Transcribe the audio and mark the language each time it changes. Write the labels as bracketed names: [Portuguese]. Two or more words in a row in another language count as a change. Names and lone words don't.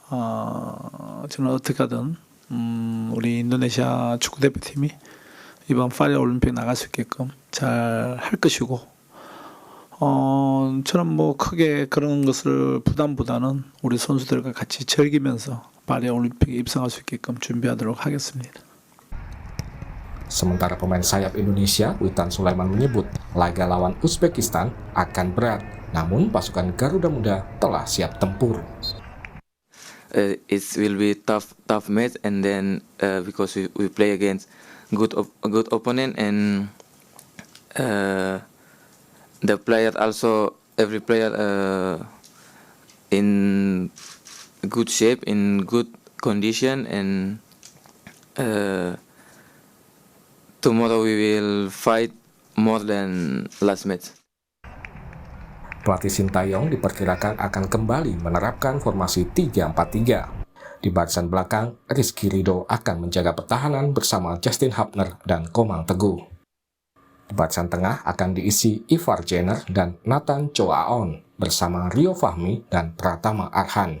[Korean] 저는 어떻게 하든 우리 인도네시아 축구 대표팀이 이번 파리 올림픽 나갈 수 있게끔 잘 할 것이고 저는 뭐 크게 그런 것을 부담보다는 우리 선수들과 같이 즐기면서 파리 올림픽에 입성할 수 있게끔 준비하도록 하겠습니다. [Indonesian] Sementara pemain sayap Indonesia, Witan Sulaiman menyebut laga lawan Uzbekistan akan berat, namun pasukan Garuda Muda telah siap tempur. [English] It will be tough match, and then because we play against a good opponent, and the player also every player in good shape, in good condition, and tomorrow we will fight more than last match. [Indonesian] Pelatih Shin Tae-yong diperkirakan akan kembali menerapkan formasi 3-4-3. Di barisan belakang, Rizky Ridho akan menjaga pertahanan bersama Justin Hubner dan Komang Teguh. Di barisan tengah akan diisi Ivar Jenner dan Nathan Choaon bersama Rio Fahmi dan Pratama Arhan.